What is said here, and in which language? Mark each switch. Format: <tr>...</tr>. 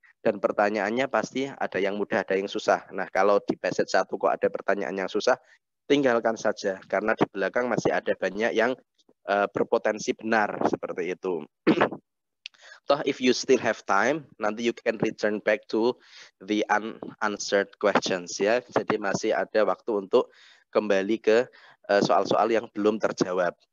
<id>Dan pertanyaannya pasti ada yang mudah, ada yang susah. Nah, kalau di passage 1 kok ada pertanyaan yang susah, tinggalkan saja. Karena di belakang masih ada banyak yang berpotensi benar, seperti itu.</id> <en>Toh, if you still have time, nanti you can return back to the unanswered questions ya.</en> <id>Jadi masih ada waktu untuk kembali ke soal-soal yang belum terjawab.</id>